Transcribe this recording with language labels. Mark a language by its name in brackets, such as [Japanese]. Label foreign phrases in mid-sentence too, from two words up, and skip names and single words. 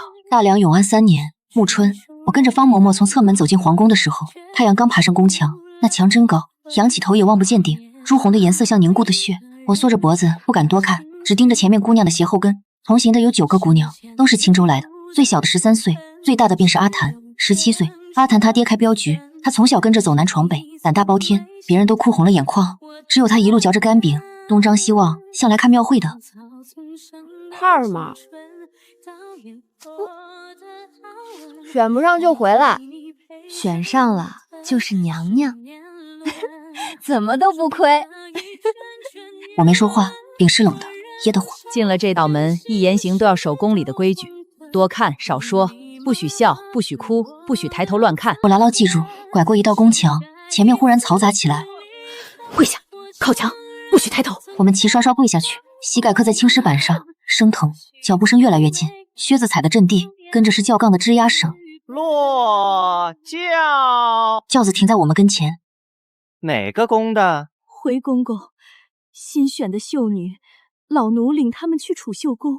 [Chinese] 大梁永安3年暮春，我跟着方嬷嬷從側門走進皇宮的時候，太陽剛爬上宮牆，那牆真高，仰起頭也望不見頂，朱紅的顏色像凝固的血。我縮着脖子不敢多看，只盯着前面姑娘的鞋後跟。同行的有9個姑娘，都是青州來的，最小的13歲，最大的便是阿檀，17歲。阿檀他爹開鏢局，他從小跟着走南闖北，膽大包天，別人都哭紅了眼眶，只有他一路嚼着乾餅，東張西望，像來看廟會的。二媽，選不上就回來，選上了就是娘娘，怎麼都不虧。我沒說話，餅是冷的，噎得慌。進了這道門，一言行都要守宮裡的規矩，多看少說，不許笑，不許哭，不許抬頭亂看。我牢牢記住，拐過一道宮牆，前面忽然嘈雜起來，跪下，靠牆，不許抬頭。我們齊刷刷跪下去，膝蓋磕在青石板上，生疼，腳步聲越來越近，靴子踩得震地，跟着是叫槓的吱呀聲。落轿，轿子停在我們跟前。哪個宮的？回公公，新選的秀女，老奴領他們去儲秀宮。